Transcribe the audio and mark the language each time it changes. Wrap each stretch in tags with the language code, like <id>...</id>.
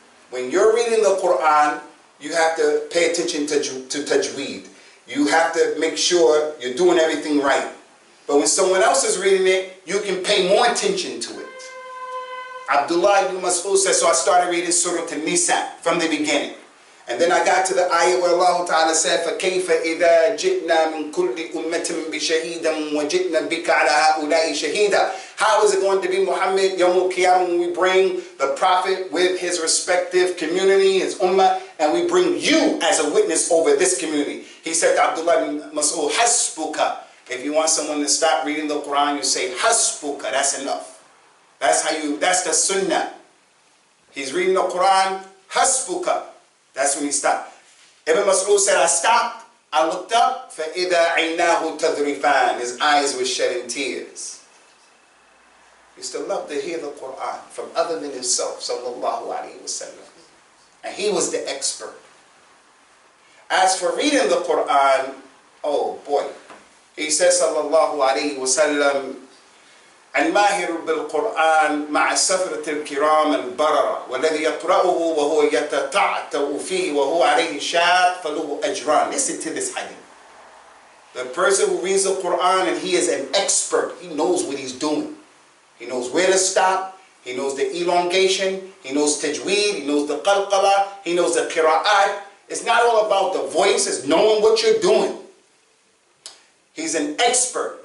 <en>When you're reading the Quran, you have to pay attention to tajweed. You have to make sure you're doing everything right. But when someone else is reading it, you can pay more attention to it. Abdullah ibn Mas'ud says, so I started reading Surah An-Nisa from the beginning. And then I got to the ayah where Allah Ta'ala said,</en> <ar>فَكَيْفَ إِذَا جِئْنَا مِنْ كُلِّ أُمَّةٍ بِشَهِيدًا وَجِئْنَا بِكَ عَلَى هَؤُلَاءِ شَهِيدًا.</ar> <en>How is it going to be, Muhammad, Yawm al-Qiyamah, when we bring the Prophet with his respective community, his ummah, and we bring you as a witness over this community? He said to Abdullah ibn Mas'ud, Hasbuka. If you want someone to stop reading the Quran, you say, Hasbuka, that's enough. That's the Sunnah. He's reading the Quran, Hasbuka. That's when he stopped. Ibn Mas'ud said, I stopped, I looked up,</en> <ar>فَإِذَا عَيْنَاهُ تَذْرِفَانِ.</ar> <en>His eyes were shedding tears. He used to love to hear the Quran from other than himself, sallallahu alayhi wa sallam. And he was the expert. As for reading the Quran, oh boy. He says,</en> <ar>sallallahu alayhi wa sallam, الماهر بالقرآن مع سفرة الكرام البررة والذي يقرأه وهو يتتعتع فيه وهو عليه شاق فله أجران.</ar> <en>Listen to this hadith. The person who reads the Quran and he is an expert, he knows what he's doing. He knows where to stop, he knows the elongation, he knows tajweed, he knows the qalqala, he knows the qira'at. It's not all about the voice, it's knowing what you're doing. He's an expert.</en>